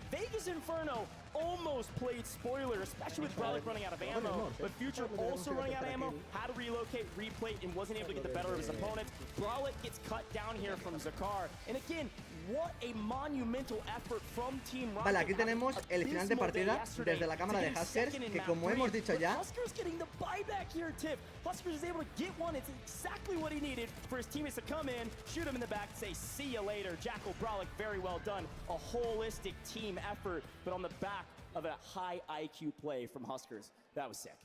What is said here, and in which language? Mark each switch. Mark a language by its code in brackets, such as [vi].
[en] Vegas Inferno almost played spoiler, especially with Brolic running out of ammo, but Future also running out of ammo, had to relocate, replate, and wasn't able to get the better of his opponent. Brolic gets cut down here from Zakar, and again, what a monumental effort from Team Rocket. [es] Vale, aquí tenemos el final de partida desde la cámara de Huskers, que como hemos dicho ya, [en] Huskers getting the buyback here, Tip. Huskers is able to get one. It's exactly what he needed for his teammates to come in, shoot him in the back, say see you later. Jackal Brolic, very well done. A holistic team effort, but on the back of a high IQ play from Huskers. That was sick.